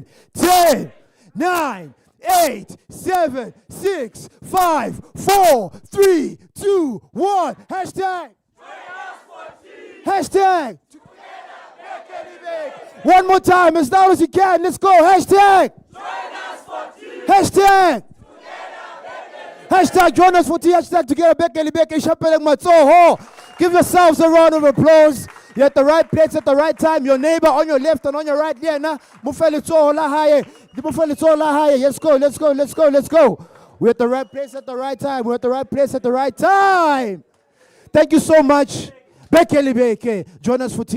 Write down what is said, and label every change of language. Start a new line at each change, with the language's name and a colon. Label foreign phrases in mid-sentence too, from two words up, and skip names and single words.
English: 10, 9, 8, 7, 6, 5, 4, 3, 2, 1. Hashtag. One more time, as loud as you can. Let's go. Hashtag join us for tea. Hashtag together
Southern Sotho: beke libeke shapeleng matsoho.
English: Give yourselves a round of applause. You're at the right place at the right time. Your neighbor on your left and on your right. Yeah, na. Let's go. We're at the right place at the right time. Thank you so much.
Southern Sotho: Beke libeke.
English: Join us for tea.